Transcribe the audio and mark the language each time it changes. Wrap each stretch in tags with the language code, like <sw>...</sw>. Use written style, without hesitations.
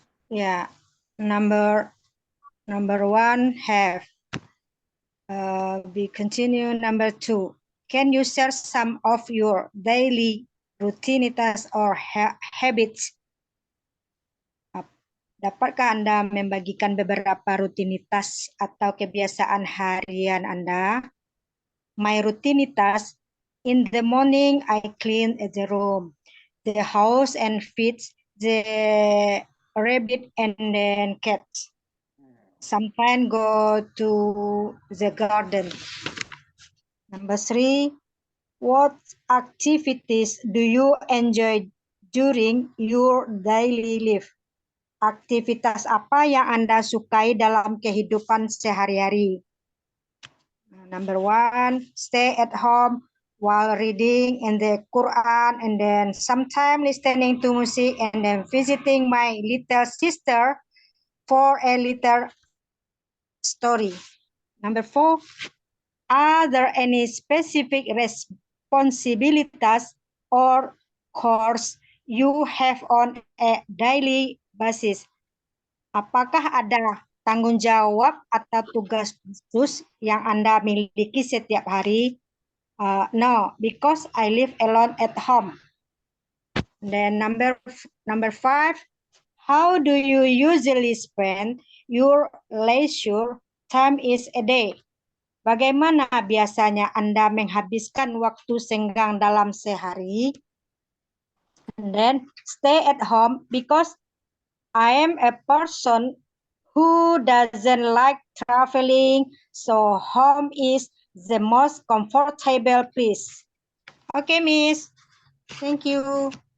<en>Yeah. Number one, have. We continue. Number 2. Can you share some of your daily rutinitas or habits?</en> <id>Dapatkah Anda membagikan beberapa rutinitas atau kebiasaan harian Anda?</id> <en>My rutinitas, in the morning I clean the room, the house, and feed the rabbit and then cats. Sometimes go to the garden. Number 3, what activities do you enjoy during your daily life?</en> <id>Aktivitas apa yang Anda sukai dalam kehidupan sehari-hari?</id> <en>Number 1, stay at home while reading in the Quran, and then sometimes listening to music, and then visiting my little sister for a little story. Number 4, are there any specific responsibilities or chores you have on a daily basis?</en> <id>Apakah ada tanggung jawab atau tugas khusus yang Anda miliki setiap hari?</id> <en>No, because I live alone at home. Then number 5, how do you usually spend your leisure time is a day?</en> <id>Bagaimana biasanya Anda menghabiskan waktu senggang dalam sehari?</id> <en>And then stay at home because I am a person who doesn't like traveling, so home is the most comfortable place. Okay, Miss. Thank you.</en>